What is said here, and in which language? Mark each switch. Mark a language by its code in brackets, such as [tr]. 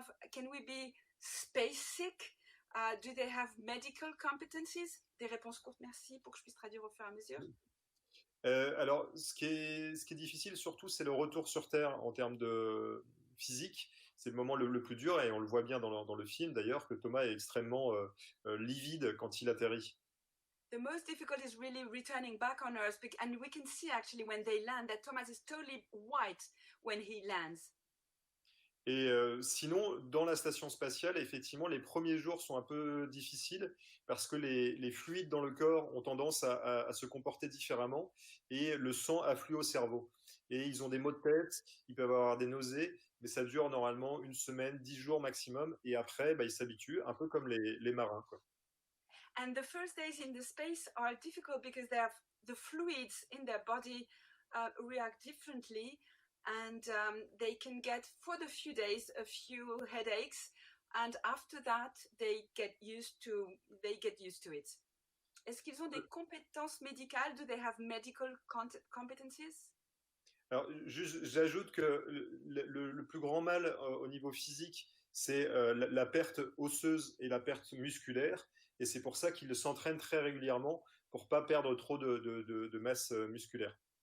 [en] Can we be space sick? Do they have medical competencies? [fr] Des réponses courtes, merci, pour que je puisse traduire au fur et à mesure. Alors, ce qui est difficile surtout, c'est le retour sur Terre en termes de physique. C'est le moment le plus dur et on le voit bien dans le film d'ailleurs que Thomas est extrêmement livide quand il atterrit. [en] The most difficult is really returning back on Earth, and we can see actually when they land that Thomas is totally white when he lands. [fr] Et sinon, dans la station spatiale, effectivement, les premiers jours sont un peu difficiles parce que les fluides dans le corps ont tendance à se comporter différemment et le sang afflue au cerveau. Et ils ont des maux de tête, ils peuvent avoir des nausées, mais ça dure normalement 1 semaine, 10 jours maximum. Et après, ils s'habituent, un peu comme les marins, quoi. [en] And the first days in the space are difficult because the fluids in their body react differently. And they can get, for the few days, a few headaches, and after that, they get used to it. [fr] Est-ce qu'ils ont des compétences médicales? [en] Do they have medical competencies? [fr] Alors, j'ajoute que le plus grand mal au niveau physique, c'est la perte osseuse et la perte musculaire, et c'est pour ça qu'ils s'entraînent très régulièrement pour pas perdre trop de masse musculaire.